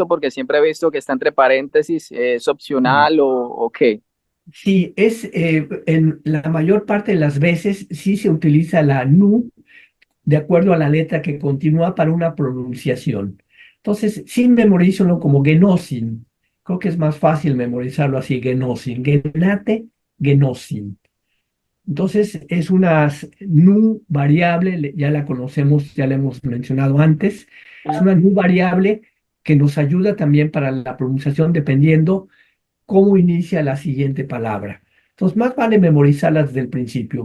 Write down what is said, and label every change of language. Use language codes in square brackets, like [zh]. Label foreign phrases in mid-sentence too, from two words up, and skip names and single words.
[es] Porque siempre he visto que está entre paréntesis, ¿es opcional o qué? Sí, en la mayor parte de las veces sí se utiliza la nu de acuerdo a la letra que continúa para una pronunciación. Entonces, sí memorízalo como genosin. Creo que es más fácil memorizarlo así, genosin. Genate, genosin. Entonces, es una nu variable, ya la conocemos, ya la hemos mencionado antes. Es una nu variable que nos ayuda también para la pronunciación dependiendo cómo inicia la siguiente palabra. Entonces, más vale memorizarla desde el principio.